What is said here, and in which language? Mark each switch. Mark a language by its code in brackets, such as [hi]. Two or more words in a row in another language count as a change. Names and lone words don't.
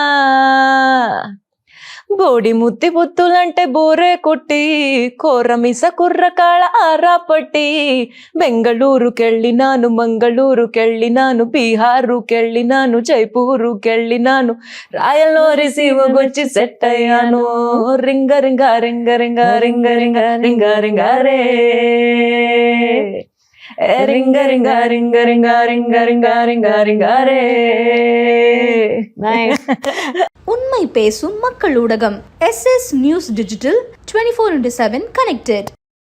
[te] బోడి ముద్ది బుద్ధులంటే బోరే కొట్టి, కోరమిస కుర్రకాళ ఆరాపట్టి, బెంగళూరుకెళ్ళినాను, మంగళూరుకెళ్ళినాను, బీహారుకెళ్ళినాను, జైపూరుకెళ్ళినాను, రాయలనోరి సీమగొచ్చి సెట్ అయ్యాను, రింగ రింగ రింగ రింగ రింగ రింగ రింగ రింగ రే, రింగ రింగ రింగ రింగ రింగ రింగ రింగ రింగ ரே. [ta] உண்மை பேசும் மக்கள் ஊடகம் SS நியூஸ் டிஜிட்டல் 24/7 கனெக்டட்.